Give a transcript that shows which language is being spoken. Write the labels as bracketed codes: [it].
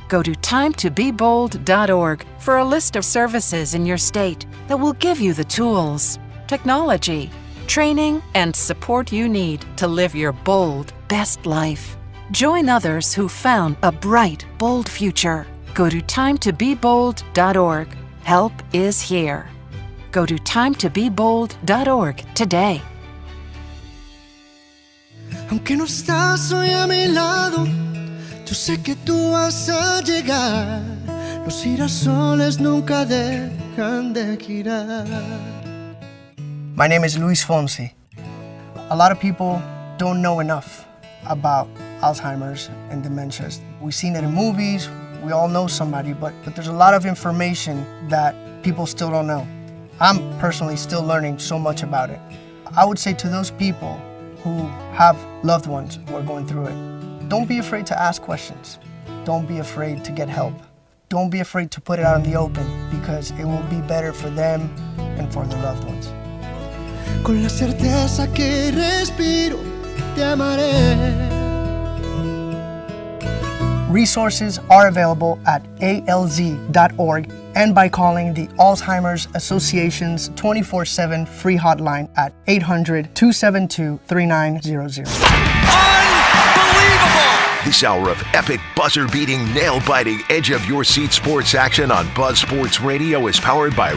[en] Go to timetobebold.org for a list of services in your state that will give you the tools, technology, training, and support you need to live your bold, best life. Join others who found a bright, bold future. Go to timetobebold.org. Help is here. Go to timetobebold.org today. [es] Aunque no estás hoy a mi lado, yo sé que tú vas a llegar. Los girasoles nunca dejan de girar. [en] My name is Luis Fonsi. A lot of people don't know enough about Alzheimer's and dementias. We've seen it in movies, we all know somebody, but there's a lot of information that people still don't know. I'm personally still learning so much about it. I would say to those people who have loved ones who are going through it, don't be afraid to ask questions. Don't be afraid to get help. Don't be afraid to put it out in the open, because it will be better for them and for their loved ones. [es] Con la certeza que respiro, te amaré. [en] Resources are available at alz.org and by calling the Alzheimer's Association's 24/7 free hotline at 800-272-3900. This hour of epic, buzzer-beating, nail-biting, edge-of-your-seat sports action on Buzz Sports Radio is powered by